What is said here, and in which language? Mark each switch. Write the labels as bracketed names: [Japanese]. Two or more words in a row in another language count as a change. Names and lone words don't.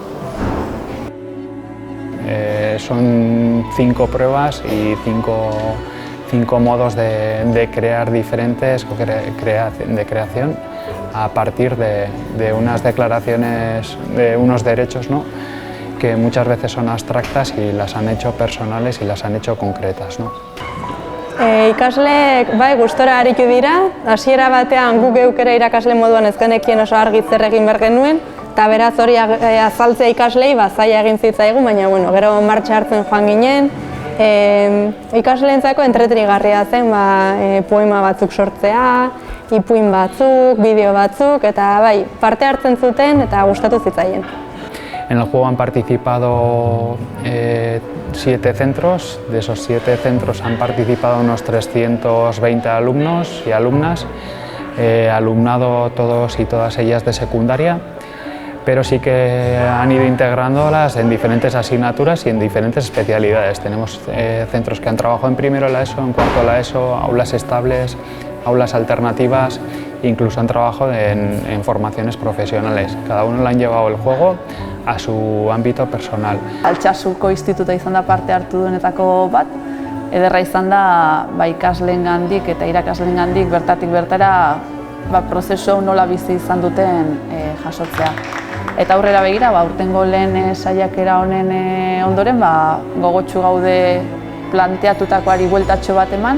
[Spanish] Son 5 pruebas y 5 modos de crear diferentes, de creación, a partir de unas declaraciones, de unos derechos, ¿no?, que muchas veces son abstractas y las han hecho personales y las han hecho concretas, ¿no? [Basque] Ikasleek gustora aritu dira, hasiera batean guk geuk ere irakasle moduan ez genekien oso argi zer egin behar genuen, eta beraz hori azaltzea ikaslei zaila egin zitzaigun, baina gero martxa hartzen joan ginen. Ikasleentzako entretenigarria zen poema batzuk sortzea, ipuin batzuk, bideo batzuk, eta parte hartzen zuten eta gustatu zitzaien. [Spanish] En el juego han participado 7 centros, de esos 7 centros han participado unos 320 alumnos y alumnas, alumnado todos y todas ellas de secundaria, pero sí que han ido integrándolas en diferentes asignaturas y en diferentes especialidades. Tenemos centros que han trabajado en primero la ESO, en cuarto la ESO, aulas estables, aulas alternativas, incluso han trabajado en formaciones profesionales. Cada uno le han llevado el juego a su ámbito personal. [Basque] Altsasuko instituta izan da parte hartu duenetako bat, ederra izan da ikasleengandik eta irakasleengandik bertatik bertara prozesu hau nola bizi izan duten jasotzea. Eta aurrera begira, aurtengo lehen saiakera honen ondoren gogotsu gaude planteatutakoari bueltatxo bat eman.